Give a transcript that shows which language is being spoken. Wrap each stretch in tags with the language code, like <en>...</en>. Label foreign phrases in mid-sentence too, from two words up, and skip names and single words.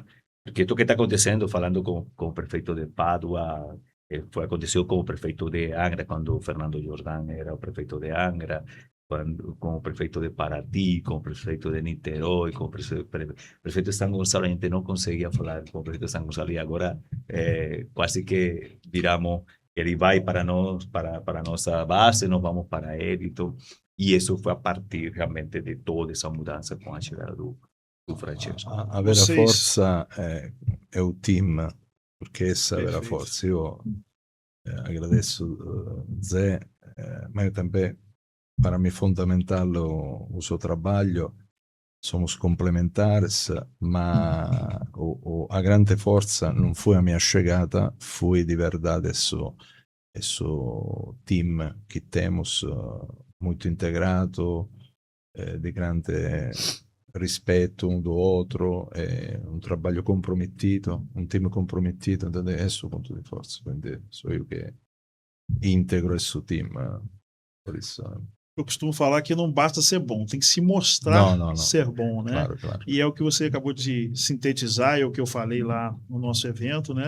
<pt>Porque o que está acontecendo, falando com o prefeito de Pádua, aconteceu com o prefeito de Angra, quando o Fernando Jordán era o prefeito de Angra, com o prefeito de Paraty, com o prefeito de Niterói, com o prefeito de São Gonçalo. A gente não conseguia falar com o prefeito de São Gonçalo, e agora quase que viramos, ele vai para nós, para a nossa base, nós vamos para ele. Então, e isso foi a partir realmente de toda essa mudança com a chegada do Francesco.</pt> <it>A vera forza è o team, perché essa è a vera forza.</it> <pt>Io agradeço Zé, mas eu também, para mim, fundamental o seu trabalho. Somos complementares, ma a grande</pt> <it>forza non fu</it> <pt>a minha chegada, foi de verdade esse team que temos muito integrado, de grande rispetto um do outro, un trabalho comprometido, un team comprometido, então é esse o ponto de força. Quindi sou eu que integro esse team, por isso. eu costumo falar que não basta ser bom, tem que se mostrar Não. ser bom, né? Claro. E é o que você acabou de sintetizar, é o que eu falei lá no nosso evento, né?</pt>